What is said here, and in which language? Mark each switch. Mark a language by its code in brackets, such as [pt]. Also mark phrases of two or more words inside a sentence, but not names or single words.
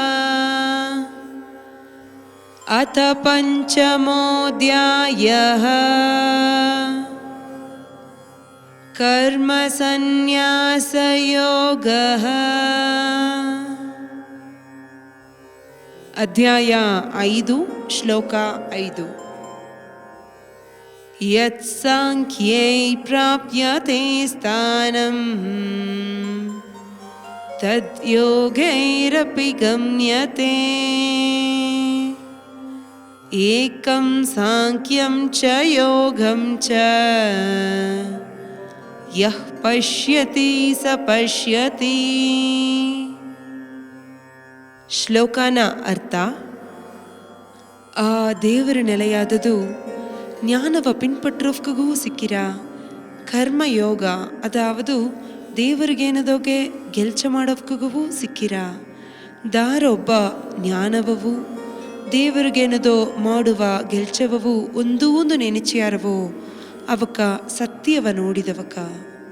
[sa] ಅಥ ಪಂಚಮೋಧ್ಯಾಯಃ ಕರ್ಮ ಸನ್ಯಾಸ ಯೋಗಃ. ಅಧ್ಯಾಯ 5 ಶ್ಲೋಕ 5. ಯತ್ ಸಾಂಖ್ಯೈ ಪ್ರಾಪ್ಯತೆ ಸ್ಥಾನಂ ತದ್ ಯೋಗೈರಪಿ ಗಮ್ಯತೆ. ಏಕಂ ಸಾಂಖ್ಯಂ ಚ ಯೋಗಂ ಚ ಯಃ ಪಶ್ಯತಿ ಸ ಪಶ್ಯತಿ. [bfq] ಶ್ಲೋಕನ ಅರ್ಥ: ಆ ದೇವರ ನೆಲೆಯಾದದು ಜ್ಞಾನವ ಪಿನ್ಪಟ್ಟರವಕ್ಕೂ ಸಿಕ್ಕಿರ ಕರ್ಮಯೋಗ, ಅದಾವುದು ದೇವರಿಗೇನದೋಗೆ ಗೆಲ್ಚ ಮಾಡೋವಕ್ಕೂ ಸಿಕ್ಕಿರ ದಾರೊಬ್ಬ ಜ್ಞಾನವವು ದೇವರಿಗೇನದೋ ಮಾಡುವ ಗೆಲ್ಚವವು ಒಂದೂ ನೆನೆಚಿಯಾರವೋ ಅವಕ್ಕ ಸತ್ಯವ ನೋಡಿದವಕ.